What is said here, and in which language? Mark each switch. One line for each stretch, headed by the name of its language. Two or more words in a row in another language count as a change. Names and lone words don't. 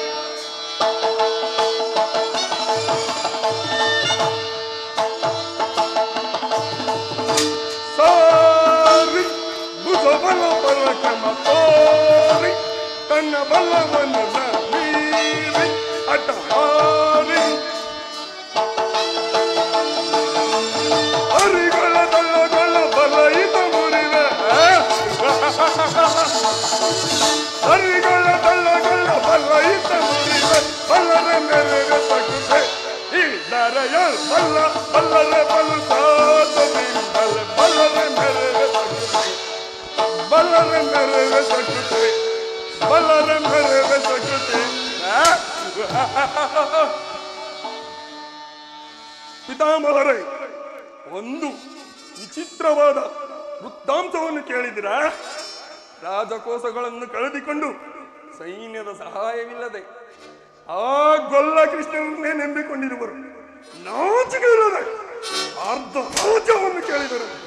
Kannada: ಸಾರಿ ಭುಜ ಬಲ ಪರಾಕ್ರಮ ತೋರಿ ತನ್ನ ಬಲವನ್ನು ಮೀರಿ ಅಟಹಾರಿ ಹರಿಗಳ ದಳ್ಳಗಳ ಬಲ ಇದ ಮುರಿವೆ ಹರಿಗಳ ದಳ್ಳಗಳ ಬಲ ಇದ ಮುರಿವೆ ಬಲ್ಲರೆ ಮೆರೆವೆ ಸಕೃತೆ ಈ ದಾರೆಯೋಳ್ ಬಲ್ಲ ಬಲ್ಲರೆ ಬಲ್ಲು ಸೋಸುದಿಂದಲೆ ಬಲ್ಲರೆ ಮೆರೆವೆ ಸಕೃತೆ ಬಲ್ಲರೆ ಮೆರೆವೆ ಸಕೃತೆ ಬಲ್ಲರೆ ಮೆರೆವೆ ಸಕೃತೆ ಪಿತಾಮಹರೇ ಒಂದು ವಿಚಿತ್ರವಾದ ವೃತ್ತಾಂತವನ್ನು ಕೇಳಿದಿರಾ ರಾಜಕೋಶಗಳನ್ನು ಕಳೆದುಕೊಂಡು ಸೈನ್ಯದ ಸಹಾಯವಿಲ್ಲದೆ ಆ ಗೊಲ್ಲ ಕೃಷ್ಣನನ್ನೇ ನಂಬಿಕೊಂಡಿರುವರು ನಾಚಿಕೆ ಇಲ್ಲದೆ ಅರ್ಧ ರಾಜ್ಯವನ್ನು ಕೇಳಿದರು